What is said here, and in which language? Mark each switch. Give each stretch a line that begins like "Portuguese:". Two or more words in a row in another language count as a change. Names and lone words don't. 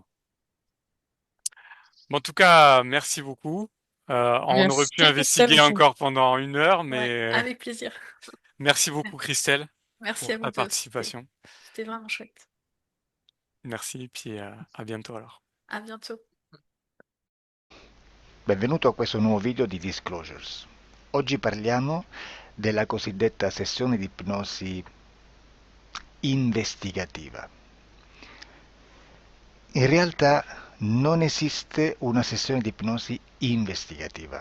French: Bon, en tout cas, merci beaucoup. On aurait pu Merci, Christelle. investiguer encore pendant 1 heure, Ouais, mais avec plaisir. merci beaucoup, Christelle, Merci pour à vous ta deux, c'était participation. c'était vraiment chouette. Merci, puis à bientôt alors. À bientôt.
Italian: Benvenuto a questo nuovo video di Disclosures. Oggi parliamo della cosiddetta sessione di ipnosi investigativa. In realtà non esiste una sessione di ipnosi investigativa.